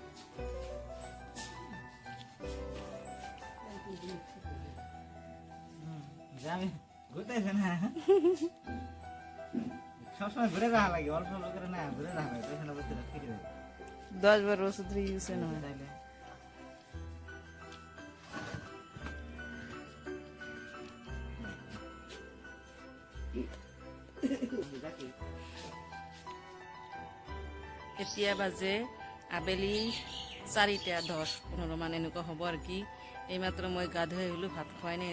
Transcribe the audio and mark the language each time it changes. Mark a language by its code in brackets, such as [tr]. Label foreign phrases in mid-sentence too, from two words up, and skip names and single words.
[bn] যাবে ঘুরতেছে না সবসময় ঘুরে রাখা লাগে অল্প অল্প করে না ঘুরে রাখা লাগে তখন বলতে ফিরে যাবে 10-12 বছর ধরে ইউজ হয় না তাইলে [as] এতিয়া বাজে আবেলি 4:10-15 মান এনেকুৱা হ'ব আৰু কি এইমাত্ৰ মই গা ধুই আহিলোঁ ভাত খোৱাই নাই